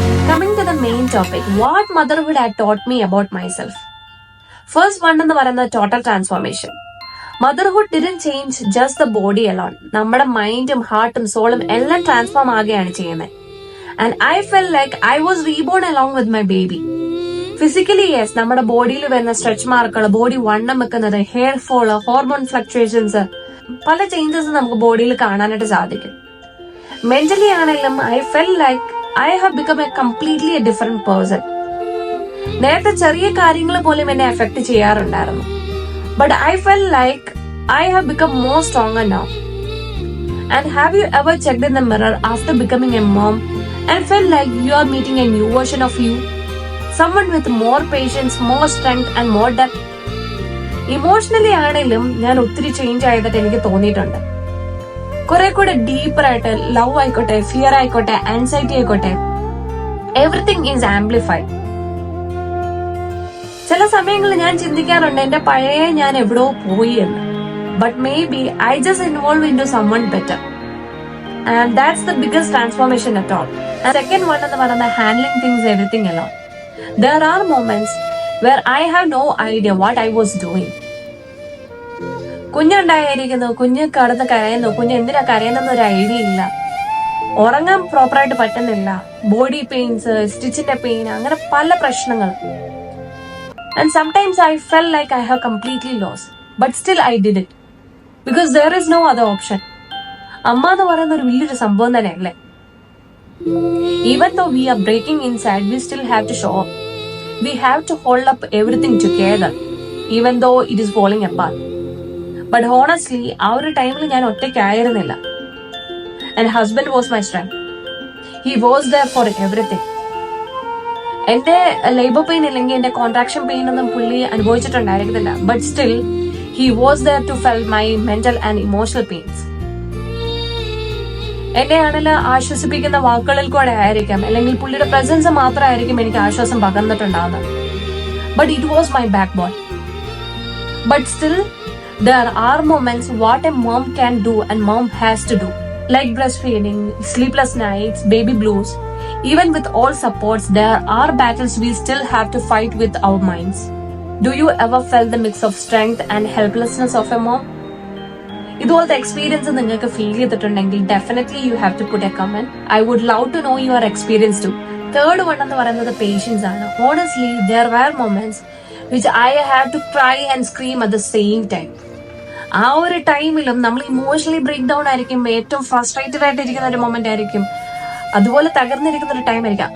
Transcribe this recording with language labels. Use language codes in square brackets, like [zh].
[en] Coming to the main topic, what motherhood had taught me about myself. First one [ml] എന്ന് പറയുന്നത് [en] Total transformation. Motherhood didn't change just the body alone. [ml] നമ്മുടെ മൈൻഡും ഹാർട്ടും സോളും എല്ലാം transform ആകുകയാണ് ചെയ്യുന്നത്. [en] And I felt like I was reborn along with my baby. Physically yes, [ml] നമ്മുടെ ബോഡിയിൽ വരുന്ന stretch മാർക്കുകൾ, body വണ്ണം വെക്കുന്നത്, ഹെയർ ഫോള്, ഹോർമോൺ ഫ്ലക്ച്വേഷൻസ്, പല ചേഞ്ചസ് നമുക്ക് ബോഡിയിൽ കാണാനായിട്ട് സാധിക്കും. [en] mentally [ml] ആണെങ്കിലും [en] I felt like I have become a completely a different person. [ml] നേരത്തെ ചെറിയ കാര്യങ്ങൾ പോലും എന്നെ എഫക്ട് ചെയ്യാറുണ്ടായിരുന്നു. [en] But I felt like I have become more stronger now. And have you ever checked in the mirror after becoming a mom and felt like you are meeting a new version of you? Someone with more patience, more strength and more depth. [ml] Emotionally ആണെങ്കിലും ഞാൻ ഒത്തിരി change ആയതായിട്ട് എനിക്ക് തോന്നിയിട്ടുണ്ട്. കുറെ കൂടെ ഡീപ്പറായിട്ട് love ആയിക്കോട്ടെ, fear ആയിക്കോട്ടെ, anxiety ആയിക്കോട്ടെ, [en] Everything is amplified. [ml] ചില സമയങ്ങളിൽ ഞാൻ ചിന്തിക്കാറുണ്ട് എന്റെ പഴയ ഞാൻ എവിടോ പോയി എന്ന്. [en] But maybe I just involve in to someone better. And that's the biggest transformation at all. Second one [ml] എന്ന് പറയുന്നത് [en] Handling things everything alone. There are moments where I have no idea what I was doing. [ml] കുഞ്ഞുണ്ടായിരിക്കുന്നു, കുഞ്ഞ് കടന്ന് കരയുന്നു, കുഞ്ഞ് എന്തിനാ കരയുന്നൊരു idea ഇല്ല, ഉറങ്ങാൻ പ്രോപ്പറായിട്ട് പറ്റുന്നില്ല, ബോഡി പെയിൻസ്, സ്റ്റിച്ചിന്റെ പെയിൻ, അങ്ങനെ പല പ്രശ്നങ്ങൾ. [en] And sometimes I felt like I have completely lost. But still I did it. Because there is no other option. [ml] അമ്മ എന്ന് പറയുന്ന ഒരു വലിയൊരു സംഭവം തന്നെയല്ലേ. [en] Even though we are breaking inside, we still have to show up. We have to hold up everything together. Even though it is falling apart. But honestly, [ml] ആ ഒരു ടൈമിൽ ഞാൻ ഒറ്റയ്ക്കായിരുന്നില്ല. [en] And husband was my strength. He was there for everything. [ml] എന്റെ labour pain അല്ലെങ്കിൽ എന്റെ contraction pain ഒന്നും പുള്ളി അനുഭവിച്ചിട്ടുണ്ടായിരുന്നില്ല. [en] But still he was there to feel my mental and emotional pains. [ml] എന്നെ ആണെങ്കിൽ ആശ്വസിപ്പിക്കുന്ന വാക്കുകളിൽ കൂടെ ആയിരിക്കാം, അല്ലെങ്കിൽ പുള്ളിയുടെ പ്രസൻസ് മാത്രമായിരിക്കും എനിക്ക് ആശ്വാസം പകർന്നിട്ടുണ്ടാവുന്നത്. [en] But it was my backbone. But still there are moments what a mom can do and mom has to do, like breast feeding, sleepless nights, baby blues. Even with all supports, there are battles we still have to fight with our minds. Do you ever felt the mix of strength and helplessness of a mom? [ml] ഇതുപോലത്തെ experience നിങ്ങൾക്ക് feel ചെയ്തിട്ടുണ്ടെങ്കിൽ [en] Definitely you have to put a comment. I would love to know your experience too. Third one [ml] എന്ന് പറയുന്നത് [en] Patience ആണ്. Honestly there were moments which I have to cry and scream at the same time. [ml] ആ ഒരു ടൈമിലും നമ്മൾ emotionally break down ആയിരിക്കും, ഏറ്റവും frustrated ആയിട്ട് ഇരിക്കുന്ന ഒരു മൊമെന്റ് ആയിരിക്കും, അതുപോലെ തകർന്നിരിക്കുന്ന ഒരു ടൈം ആയിരിക്കാം.